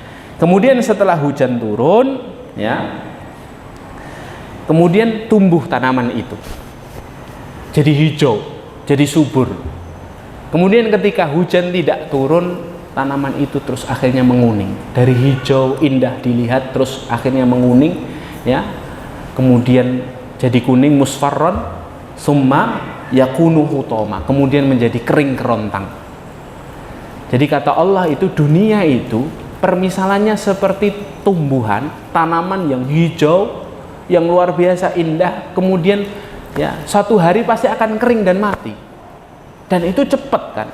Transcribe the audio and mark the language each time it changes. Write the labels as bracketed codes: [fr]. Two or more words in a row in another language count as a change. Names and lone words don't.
[id] Kemudian setelah hujan turun, ya, kemudian tumbuh tanaman itu, jadi hijau, jadi subur. Kemudian ketika hujan tidak turun, tanaman itu terus akhirnya menguning. Dari hijau indah dilihat terus akhirnya menguning, ya. Kemudian jadi kuning [ar] مصفرا ثم يكون حطاما, [id] kemudian menjadi kering kerontang. Jadi kata Allah itu dunia itu permisalannya seperti tumbuhan, tanaman yang hijau, yang luar biasa indah, kemudian ya suatu hari pasti akan kering dan mati. Dan itu cepat kan.